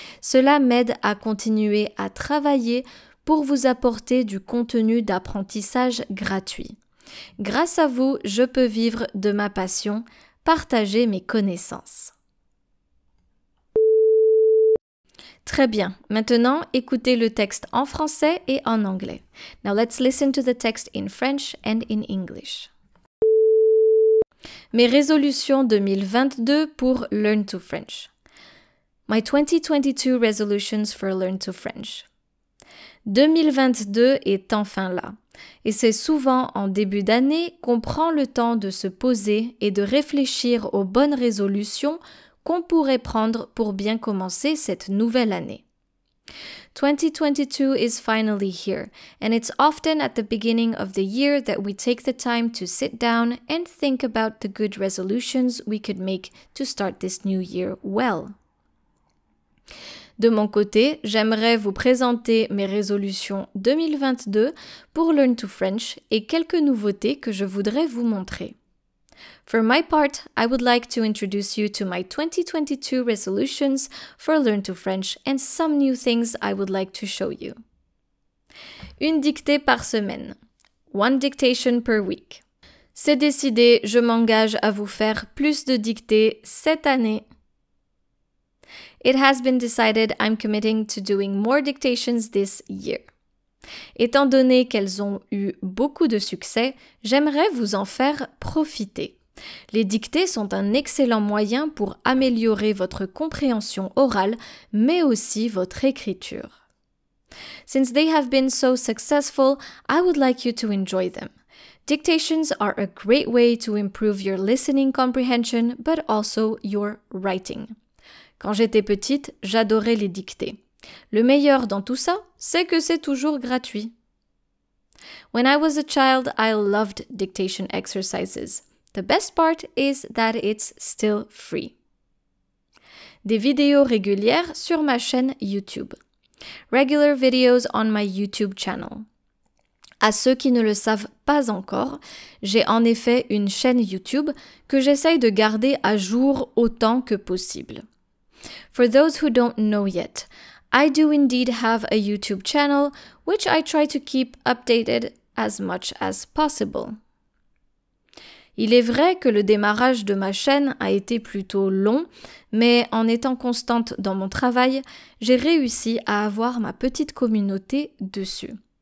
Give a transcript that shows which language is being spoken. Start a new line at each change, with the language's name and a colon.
French: Cela m'aide à continuer à travailler pour vous apporter du contenu d'apprentissage gratuit. Grâce à vous, je peux vivre de ma passion, partager mes connaissances. Très bien. Maintenant, écoutez le texte en français et en anglais.
English: Now let's listen to the text in French and in English.
French: Mes résolutions 2022 pour Learn to French.
English: My 2022 resolutions for Learn to French.
French: 2022 est enfin là. Et c'est souvent en début d'année qu'on prend le temps de se poser et de réfléchir aux bonnes résolutions qu'on pourrait prendre pour bien commencer cette nouvelle année.
English: 2022 is finally here, and it's often at the beginning of the year that we take the time to sit down and think about the good resolutions we could make to start this new year well.
French: De mon côté, j'aimerais vous présenter mes résolutions 2022 pour Learn to French et quelques nouveautés que je voudrais vous montrer.
English: For my part, I would like to introduce you to my 2022 resolutions for Learn to French and some new things I would like to show you.
French: Une dictée par semaine.
English: One dictation per week.
French: C'est décidé, je m'engage à vous faire plus de dictées cette année.
English: It has been decided I'm committing to doing more dictations this year.
French: Étant donné qu'elles ont eu beaucoup de succès, j'aimerais vous en faire profiter. Les dictées sont un excellent moyen pour améliorer votre compréhension orale, mais aussi votre écriture.
English: Since they have been so successful, I would like you to enjoy them. Dictations are a great way to improve your listening comprehension, but also your writing.
French: Quand j'étais petite, j'adorais les dictées. Le meilleur dans tout ça, c'est que c'est toujours gratuit.
English: When I was a child, I loved dictation exercises. The best part is that it's still free.
French: Des vidéos régulières sur ma chaîne YouTube.
English: Regular videos on my YouTube channel.
French: À ceux qui ne le savent pas encore, j'ai en effet une chaîne YouTube que j'essaye de garder à jour autant que possible.
English: For those who don't know yet, I do indeed have a YouTube channel which I try to keep updated as much as possible.
French: Il est vrai que le démarrage de ma chaîne a été plutôt long, mais en étant constante dans mon travail, j'ai réussi à avoir ma petite communauté dessus.